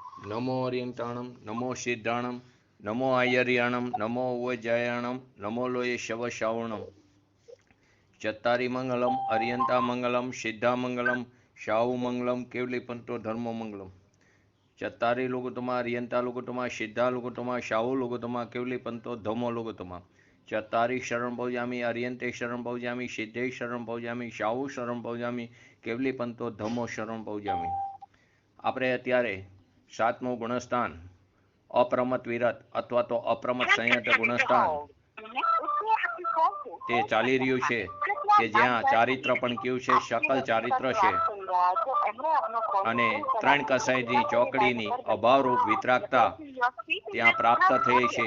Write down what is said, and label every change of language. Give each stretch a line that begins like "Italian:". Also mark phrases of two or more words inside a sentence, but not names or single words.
Prakrit languages: नमो अर्यंताणम नमो सिद्धाणम नमो आयर्याणम नमो उवजायाणम नमो लोये शव श्रावणम चत्तारी मंगलम अर्यंता मंगलम सिद्धा मंगलम शाहु मंगलम केवली पंतो धर्मो मंगलम चत्तारी लोगोत्तमा अर्यंता लोगोत्तमा सिद्धा लोगोत्तमा शाहु लोगोत्तमा केवली पंतो धर्मो लोगोत्तमा चत्तारी शरण भौजामी अर्यंते शरण भौजामी सिद्धे शरण भौजामी शाहु शरण भौजामी केवली पंतो धर्मो शरण भौजामी।
Gujarati: આપણે અત્યારે સાતમું ગુણસ્થાન અપ્રમત વિરત અથવા તો અપ્રમત સંયત ગુણસ્થાન તે ચાલી રહ્યું છે કે જ્યાં ચારિત્ર પણ કેવું છે, શકલ ચારિત્ર છે અને ત્રણ કસાઈની ચોકડીની અભાવરૂપ વિતરાગતા ત્યાં પ્રાપ્ત થઈ છે।